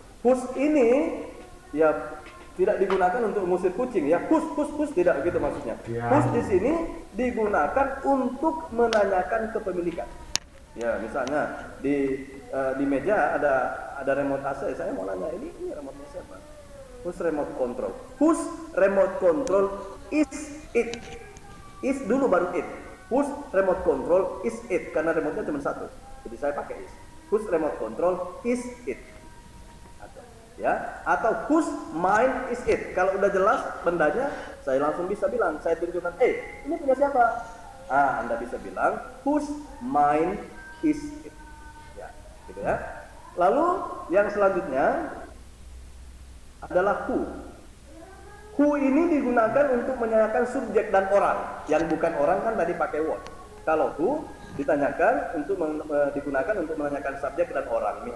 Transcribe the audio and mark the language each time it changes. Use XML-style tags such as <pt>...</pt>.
<id>Whose ini ya tidak digunakan untuk mengusir kucing ya. Whose tidak begitu maksudnya. Whose di sini digunakan untuk menanyakan kepemilikan. Ya, misalnya di meja ada remote AC. Saya mau nanya ini remote siapa?</id> <en>Whose remote control? Whose remote control is it? Is</en> <id>dulu baru</id> <en>it. Whose remote control is it?</en> <id>Karena remote-nya cuma satu. Jadi saya pakai is.</id> <en>Whose remote control is it?</en> <id>Ya, atau</id> <en>whose mind is it?</en> <id>Kalau udah jelas bendanya, saya langsung bisa bilang, saya tunjukkan, ini punya siapa? Anda bisa bilang</id> <en>whose mind is it?</en> <id>Ya, gitu ya. Lalu yang selanjutnya adalah who. Who ini digunakan untuk menanyakan subjek dan orang. Yang bukan orang kan tadi pakai what. Kalau who ditanyakan untuk digunakan untuk menanyakan subjek dan orang.</id>